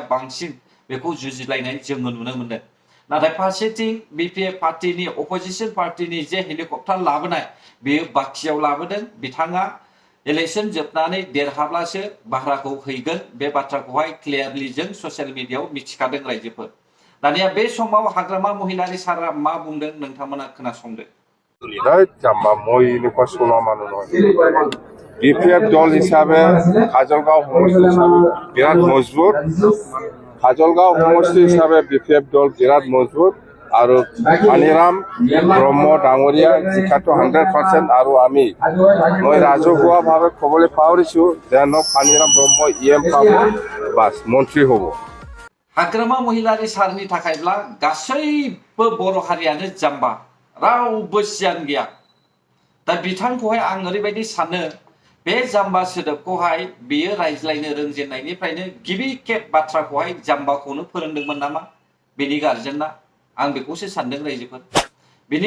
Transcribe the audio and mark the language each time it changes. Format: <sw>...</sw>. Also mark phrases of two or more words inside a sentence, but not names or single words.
<brx>बांसिन बेखौ जुजिलायनाय जोङो नुनो मोनदों नाथाय फारसेथिं बिपिएफ पार्टिनि</brx> <en>opposition party</en> <brx>जे हेलिकप्टार लाबोनाय बेयो बाखियाव लाबोदों बिथाङा इलेक्शन जोबनानै देरहाब्लासो भाराखौ हैगोन बे बाथ्राखौहाय क्लियारलि जों</brx> <en>social media</en> <brx>मिथिखादों रायजोफोर दानिया बे समाव हाग्रामा महिलारि सारा मा बुंदों नोंथांमोना खोनासंदो जाम्बा मयनिखौ सना मानो नय बिपिएफ दल हिसाबै काजलगांव समष्टि हिसाबै बिराद मजबुत काजलगांव समष्टि हिसाबै बिपिएफ दल बिराद मजबुत</brx> <as>আৰু পানিৰাম ব্ৰহ্ম ডাঙৰীয়া জিকাটো 100% আৰু মই ৰাজহুৱাভাৱে ক'বলৈ পাহৰিছোঁ যেন পানিৰাম ব্ৰহ্ম ইএম পাব বাস মন্ত্ৰী হ'ব</as> <brx>हाग्रामा महिलारि सारनि थाखायब्ला गासैबो बर' हारियानो जाम्बा रावबो सियान गैया दा बिथांखौहाय आं ओरैबायदि सानो बे जाम्बा सोदोबखौहाय बियो रायज्लायनो रोंजेननायनिफ्रायनो गिबि खेब बाथ्राखौहाय जाम्बाखौनो फोरोंदोंमोन नामा बेनि गार्जेना आं बेखौसो सानदों रायजोफोर बिनि</brx>